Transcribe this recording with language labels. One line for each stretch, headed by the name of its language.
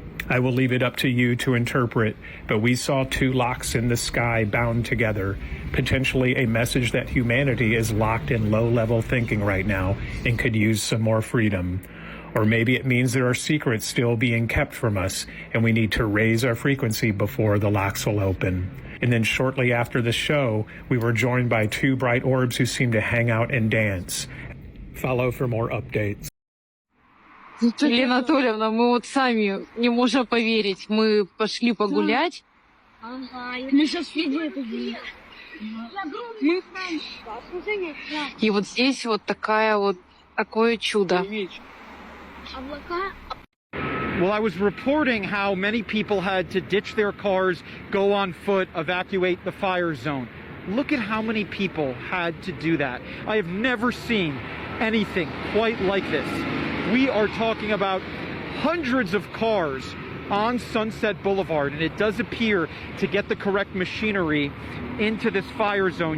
English: I will leave it up to you to interpret, but we saw two locks in the sky bound together, potentially a message that humanity is locked in low-level thinking right now and could use some more freedom. Or maybe it means there are secrets still being kept from us, and we need to raise our frequency before the locks will open. And then shortly after the show, we were joined by two bright orbs who seemed to hang out and dance. Follow for more updates.
Russian: Лена Анатольевна, мы вот сами не можем поверить. Мы пошли погулять. Мы сейчас видели это. И вот здесь вот такое чудо.
English: Well, I was reporting how many people had to ditch their cars, go on foot, evacuate the fire zone. Look at how many people had to do that. I have never seen anything quite like this. We are talking about hundreds of cars on Sunset Boulevard, and it does appear to get the correct machinery into this fire zone.